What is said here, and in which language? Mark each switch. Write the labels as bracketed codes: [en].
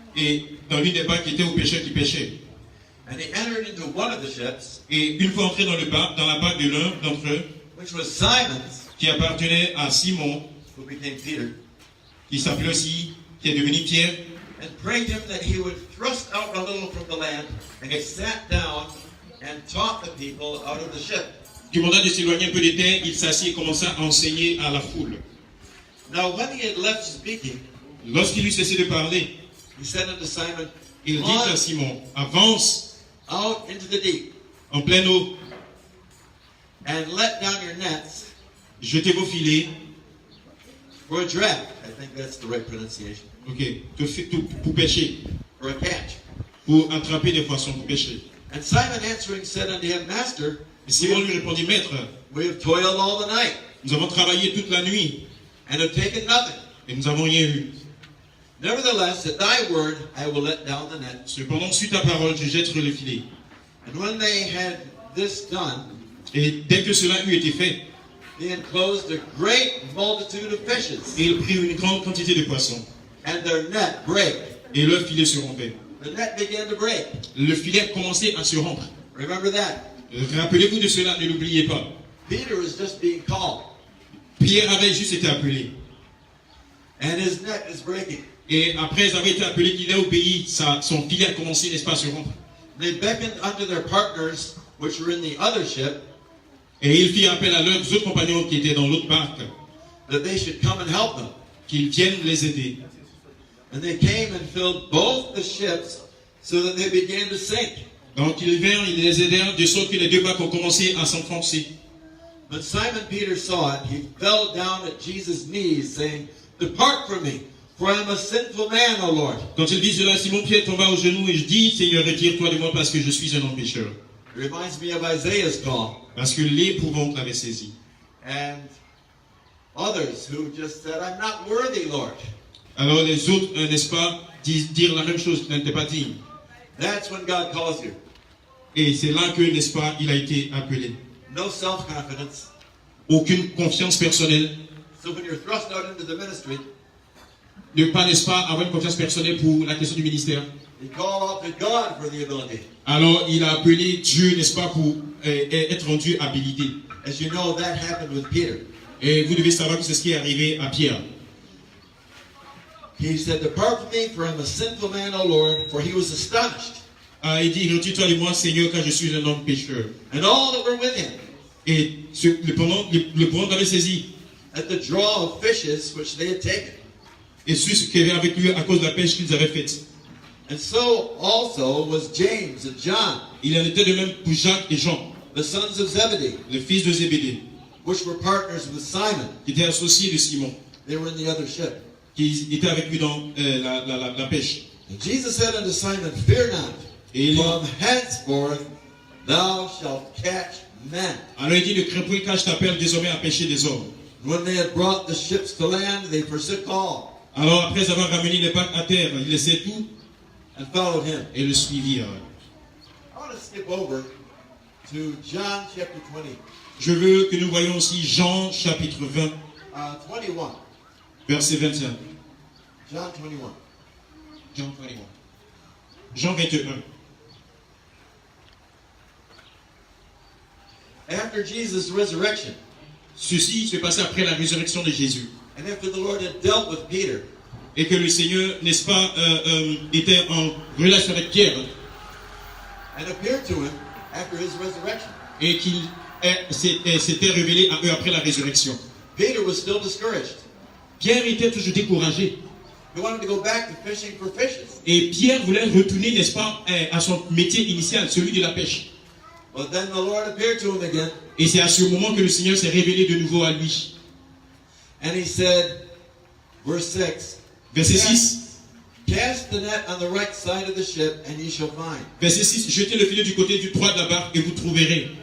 [fr] et dans l'une des barques était aux pêcheurs qui pêchaient. [en] And he entered into one of the ships, [fr] Et une fois entré dans la barque de l'un d'entre eux, [en] which was Simon's, [fr] qui appartenait à Simon, [en] who became Peter, [fr] qui s'appelait aussi, qui est devenu Pierre, [en] and prayed him that he would thrust out a little from the land. And he sat down and taught the people out of the ship. [fr] qui demanda de s'éloigner un peu de terre, il s'assit et commença à enseigner à la foule. [en] Now when he had left speaking, [fr] Lorsqu'il eut cessé de parler, [en] he said unto Simon, [fr] il dit à Simon, avance [en] out into the deep [fr] en pleine eau, [en] and let down your nets [fr] jetez vos filets, [en] for a draught. I think that's the right pronunciation. [fr] ok, pour pêcher, [en] For a catch. [fr] pour attraper des poissons, pour pêcher. [en] And Simon answering said unto him, Master, [fr] Et Simon lui répondit, Maître, [en] we have toiled all the night [fr] nous avons travaillé toute la nuit [en] and have taken nothing. [fr] et nous n'avons rien eu. [en] Nevertheless, at thy word I will let down the net. [fr] Cependant, sur ta parole, je jette le filet. [en] And when they had this done, [fr] Et dès que cela eut été fait, [en] they enclosed a great multitude of fishes, [fr] il prit une grande quantité de poissons [en] and their net brake. [fr] et leur filet se rompait. [en] The net began to break. [fr] Le filet a commencé à se rompre. [en] Remember that. [fr] Rappelez-vous de cela, ne l'oubliez pas. [en] Peter was just being called, [fr] Pierre avait juste été appelé. [en] and his net is breaking. [fr] Et après avoir été appelé qu'il est au pays, son filet a commencé, n'est-ce pas, à se rompre. [en] They beckoned unto their partners, which were in the other ship, [fr] Et il fit appel à leurs autres compagnons qui étaient dans l'autre barque, [en] that they should come and help them. [fr] qu'ils viennent les aider. [en] And they came and filled both the ships, so that they began to sink. [fr] Donc ils vinrent, ils les aidèrent, de sorte que les deux barques ont commencé à s'enfoncer. [en] When Simon Peter saw it, he fell down at Jesus' knees, saying, Depart from me, for I am a sinful man, O Lord. [fr] Quand il dit cela, Simon-Pierre tomba aux genoux et je dis, Seigneur, retire-toi de moi parce que je suis un homme pécheur. [en] It reminds me of Isaiah's call, [fr] Parce que l'épouvante l'avait saisi. [en] and others who just said, I'm not worthy, Lord. [fr] Alors les autres, n'est-ce pas, dirent la même chose, qui n'était pas digne. [en] That's when God calls you. [fr] Et c'est là que, n'est-ce pas, il a été appelé. [en] No self-confidence. [fr] Aucune confiance personnelle. [en] So when you're thrust out into the ministry, [fr] Ne pas, n'est-ce pas, avoir une confiance personnelle pour la question du ministère. [en] you call out to God for the ability. [fr] Alors il a appelé Dieu, n'est-ce pas, pour être rendu habilité. [en] As you know, that happened with Peter. [fr] Et vous devez savoir que c'est ce qui est arrivé à Pierre. [en] He said, Depart from me, for I am a sinful man, O Lord, for he was astonished. [fr] Ah, il dit, retire-toi de moi, Seigneur, car je suis un homme pécheur. [en] And all that were with him, [fr] Et le pendant l'avait saisi. [en] at the draw of fishes which they had taken. [fr] Et ceux qui étaient avec lui à cause de la pêche qu'ils avaient faite. [en] And so also was James and John, [fr] Il en était de même pour Jacques et Jean, [en] the sons of Zebedee, [fr] les fils de Zébédée, [en] which were partners with Simon. [fr] qui étaient associés de Simon, [en] They were in the other ship. [fr] qui étaient avec lui dans la pêche. [en] And Jesus said unto Simon, Fear not, [fr] Et il, [en] from henceforth thou shalt catch men. [fr] Alors il dit, le crépuscule t'appelle désormais à pêcher des hommes. [en] When they had brought the ships to land, they forsook all [fr] Alors après avoir ramené les barques à terre, ils laissaient tout [en] and followed him. [fr] et le suivirent. [en] I want to skip over to John chapter 20, [fr] Je veux que nous voyions aussi Jean chapitre 20, [en] 21. [fr] verset 21. [en] John 21. [fr] Jean 21. Jean 21. [en] After Jesus' resurrection, [fr] Ceci se passait après la résurrection de Jésus. [en] and after the Lord had dealt with Peter, [fr] Et que le Seigneur, n'est-ce pas, était en relation avec Pierre. [en] and appeared to him after his resurrection, [fr] Et qu'il s'était révélé à eux après la résurrection. [en] Peter was still discouraged. [fr] Pierre était toujours découragé. [en] He wanted to go back to fishing for fishes. [fr] Et Pierre voulait retourner, n'est-ce pas, à son métier initial, celui de la pêche. [en] But then the Lord appeared to him again, [fr] Et c'est à ce moment que le Seigneur s'est révélé de nouveau à lui. [en] and he said, verse 6, [fr] Verset 6. [en] Cast the net on the right side of the ship, and ye shall find. [fr] Verset 6. Jetez le filet du côté du droit de la barque et vous trouverez.